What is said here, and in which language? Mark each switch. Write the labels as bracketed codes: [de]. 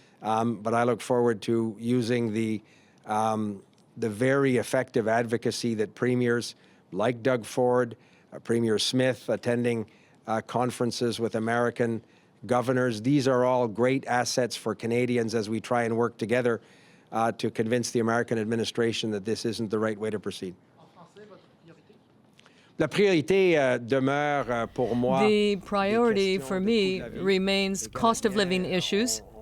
[en] But I look forward to using the very effective advocacy that premiers like Doug Ford, Premier Smith, attending conferences with American governors. These are all great assets for Canadians as we try and work together to convince the American administration that this isn't the right way to proceed. [fr] La priorité demeure pour moi. [en] The priority for me remains cost of living issues.